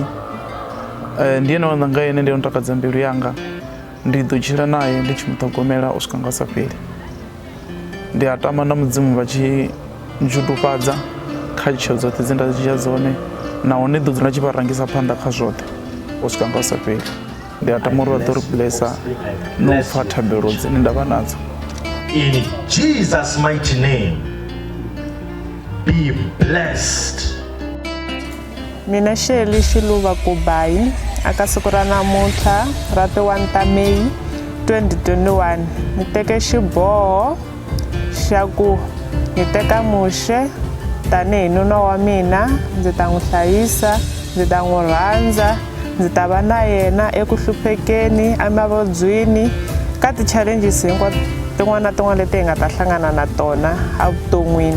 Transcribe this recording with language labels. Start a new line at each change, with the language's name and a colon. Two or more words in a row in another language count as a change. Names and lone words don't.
Venda: Ndi ene nga ene ndi no takadza mbilu yanga, ndi ḓo tshila naye ndi tshi muṱhogomela u swika nga u sa fheli. Ndi a tama na mudzimu vha tshi ndzhudufhadza kha tsheo dzoṱhe dze nda dzhia dzone, nahone ḓo dzula tshi vha rangisa phanḓa kha zwoṱhe u swika nga u sa fheli. Ndi a tama uri vha ḓo ri blessa no u pfha thabelo dzine nda vha nadzo.
English: In Jesus' mighty name, be blessed.
Tsonga: Mina Shirley Shiluva Kubai aka siku ra namuntlha ra ti 1 ta May 2021 ni teke xiboho xa ku ni teka Muxe tanihi nuna wa mina, ndzi ta n'wi hlayisa, ndzi ta n'wi rhandza, ndzi ta va na yena eku hluphekeni, emavabyini, ka ti-challenges hinkwato tin'wana na tin'wana leti hi nga ta hlangana na tona evuton'wini.